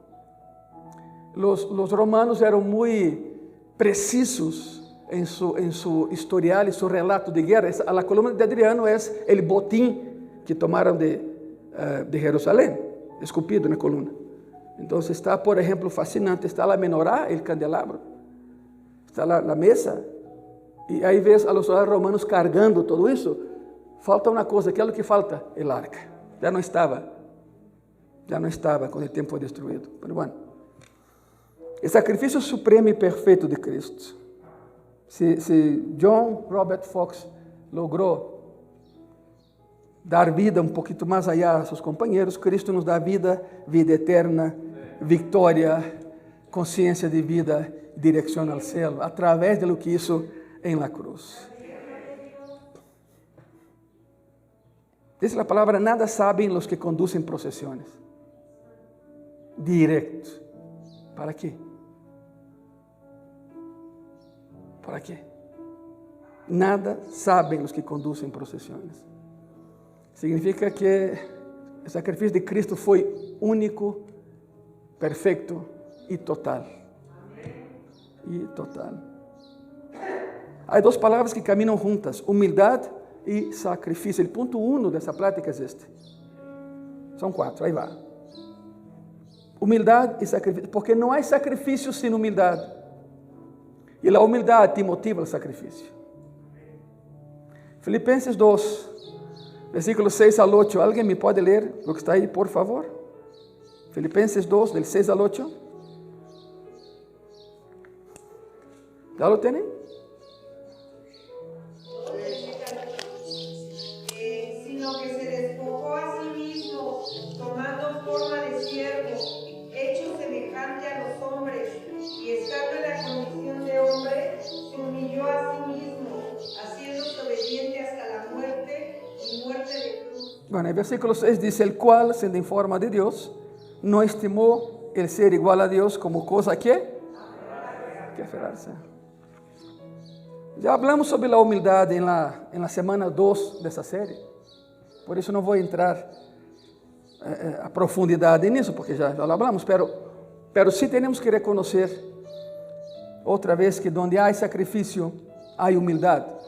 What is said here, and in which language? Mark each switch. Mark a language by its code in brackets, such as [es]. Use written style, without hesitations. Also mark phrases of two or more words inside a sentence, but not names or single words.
[es] Los romanos eran muy precisos en su historial y su relato de guerra. La columna de Adriano es el botín que tomaron de Jerusalén, esculpido en la columna. Entonces está, por ejemplo, fascinante, está la menorá, el candelabro, está la mesa. [pt] E aí vês [es] a los soldados romanos cargando [pt] tudo isso. Falta uma coisa, que é o que falta? [es] El arca. [pt] Já não estava quando o templo foi destruído. Mas, bueno, o sacrifício supremo e perfeito de Cristo. Se John Robert Fox logrou dar vida um pouquinho mais allá a seus companheiros, Cristo nos dá vida eterna, vitória, consciência de vida, direção ao céu, através [es] de lo que hizo en la cruz. Dice la palabra, nada saben los que conducen procesiones. Directo. ¿Para qué? ¿Para qué? Nada saben los que conducen procesiones. Significa que el sacrificio de Cristo fue único, perfecto y total. Y total. [pt] Há duas palavras que caminham juntas, humildade e sacrifício. O ponto 1 dessa plática é este. São 4, aí vai. Humildade e sacrifício, porque não há sacrifício sem humildade. E a humildade te motiva ao sacrifício. Filipenses 2, versículos 6 ao 8. Alguém me pode ler o que está aí, por favor? [es] Filipenses 2, del 6 al 8. ¿Ya lo tienen? Sino que se despojó a sí mismo, tomando forma de siervo, hecho semejante a los hombres, y estando en la condición de hombre, se humilló a sí mismo, haciéndose obediente hasta la muerte y muerte de cruz. Bueno, el versículo 6 dice, el cual, siendo en forma de Dios, no estimó el ser igual a Dios como cosa que aferrarse. [pt] Já hablamos sobre a humildade na semana 2 dessa série, por isso não vou entrar a profundidade nisso, porque já falamos, [es] pero sí [pt] temos que reconhecer outra vez que onde há sacrifício, há humildade.